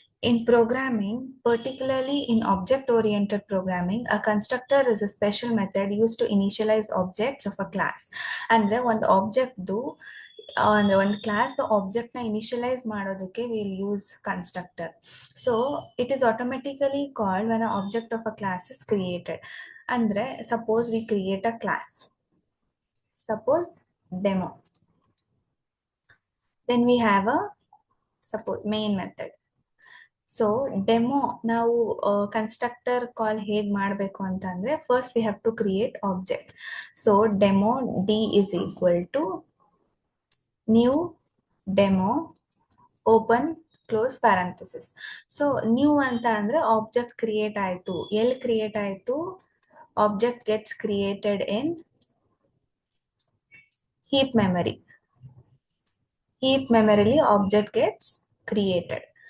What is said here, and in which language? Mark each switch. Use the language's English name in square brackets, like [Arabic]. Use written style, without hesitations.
[English] In programming, particularly in object-oriented programming, a constructor is a special method used to initialize objects of a class. [Kannada] ಅಂದ್ರೆ ಒಂದು ಆಬ್ಜೆಕ್ಟ್ದು ಅಂದ್ರೆ ಒಂದು class object ನ initialise ಮಾಡೋದಕ್ಕೆ [English] Will use constructor. So it is automatically called when a object of a class is created. ಅಂದ್ರೆ suppose we create a class, suppose demo, then we have a suppose main method. [Kannada] So demo ನಾವು constructor ಕಾಲ್ ಹೇಗ್ ಮಾಡಬೇಕು ಅಂತಂದ್ರೆ [English] First we have to create object. So demo D is equal to new demo open close parenthesis. [Kannada] So new ಅಂತ ಅಂದ್ರೆ object create ಆಯ್ತು. ಎಲ್ಲಿ create ಆಯ್ತು? [English] Object gets created in heap memory. heap memory object gets created.